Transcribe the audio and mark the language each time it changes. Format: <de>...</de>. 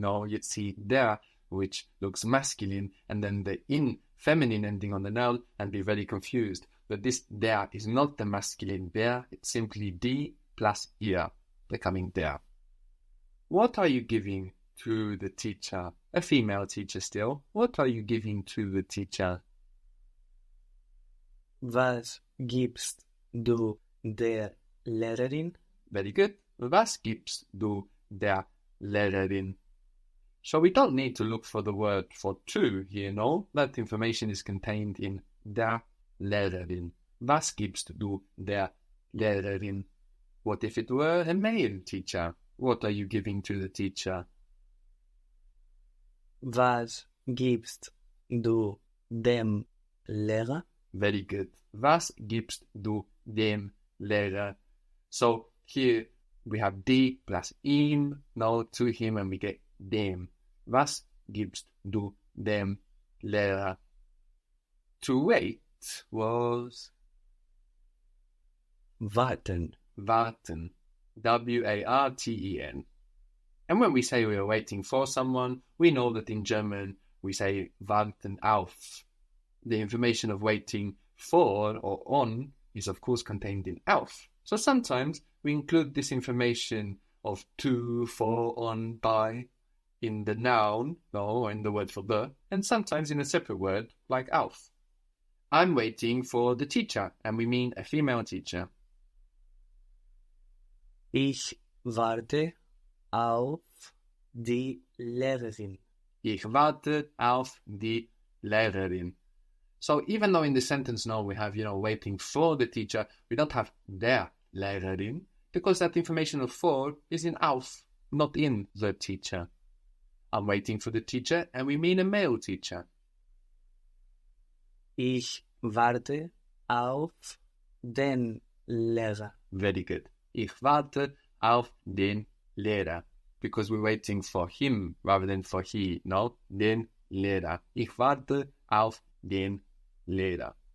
<en>Now you'd see der, which looks masculine, and then the in feminine ending on the noun, and be very confused. But this der is not the masculine der, it's simply die plus ihr, becoming der. What are you giving to the teacher? A female teacher still. What are you giving to the teacher?</en> <de>Was gibst du der Lehrerin?</de> <en>Very good.</en> <de>Was gibst du der Lehrerin?</de> <en>So we don't need to look for the word for to here, no? That information is contained in der Lehrerin.</en> <de>Was gibst du der Lehrerin?</de> <en>What if it were a male teacher? What are you giving to the teacher?</en> <de>Was gibst du dem Lehrer?</de> <en>Very good.</en> <de>Was gibst du dem Lehrer?</de> <en>So here we have die plus ihm, now to him, and we get dem.</en> <de>Was gibst du dem Lehrer?</de> <en>To wait was</en> <de>Warten. warten. W-A-R-T-E-N.</de> <en>And when we say we are waiting for someone, we know that in German we say warten auf. The information of waiting for or on is of course contained in auf. So sometimes we include this information of to, for, on, by in the noun, or in the word for the, and sometimes in a separate word like auf. I'm waiting for the teacher, and we mean a female teacher.</en> <de>Ich warte auf die Lehrerin. Ich warte auf die Lehrerin.</de> <en>So even though in the sentence now we have, waiting for the teacher, we don't have der Lehrerin, because that information of for is in auf, not in the teacher. I'm waiting for the teacher, and we mean a male teacher.</en> <de>Ich warte auf den Lehrer.</de> <en>Very good.</en> <de>Ich warte auf den Lehrer.</de> <en>Because we're waiting for him rather than for he, no?</en> <de>Den Lehrer. Ich warte auf den Lehrer.</de>